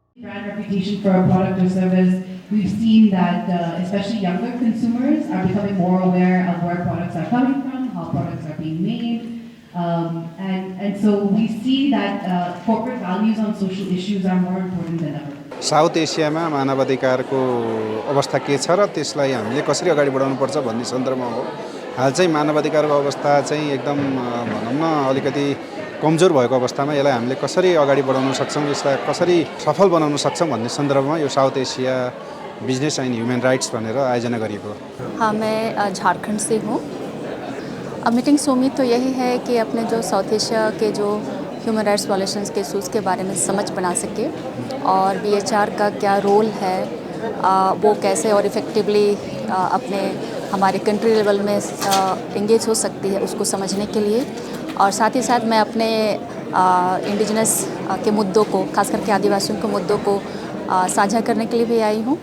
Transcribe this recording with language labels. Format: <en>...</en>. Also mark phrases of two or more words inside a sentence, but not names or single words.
<en>brand reputation for a product or service, we've seen that especially younger consumers are becoming more aware of where products are coming from, how products are being made, and so we see that corporate values on social issues are more important than ever.</en> <ne>साउथ एसियामा मानवाधिकारको अवस्था के छ र त्यसलाई हामीले कसरी अगाडि बढाउनुपर्छ भन्ने सन्दर्भमा हो। हाल चाहिँ मानवाधिकारको अवस्था चाहिँ एकदम भनौँ न अलिकति कमजोर भएको अवस्थामा यसलाई हामीले कसरी अगाडि बढाउन सक्छौँ, यसलाई कसरी सफल बनाउन सक्छौँ भन्ने सन्दर्भमा यो साउथ एसिया बिजनेस एन्ड ह्युमन राइट्स भनेर आयोजना गरिएको।</ne> <hi>हाँ, मैं झारखंड से हूँ। मीटिंग से उम्मीद तो यही है कि अपने जो साउथ एशिया के जो</hi> <en>human rights violations</en> <hi>के इशूज़ के बारे में समझ बना सके और BHR का क्या रोल है, वो कैसे और इफ़ेक्टिवली अपने हमारे</hi> <en>country level</en> <hi>में इंगेज हो सकती है उसको समझने के लिए, और साथ ही साथ मैं अपने इंडिजिनस के मुद्दों को, खास करके आदिवासियों के मुद्दों को साझा करने के लिए भी आई हूँ।</hi>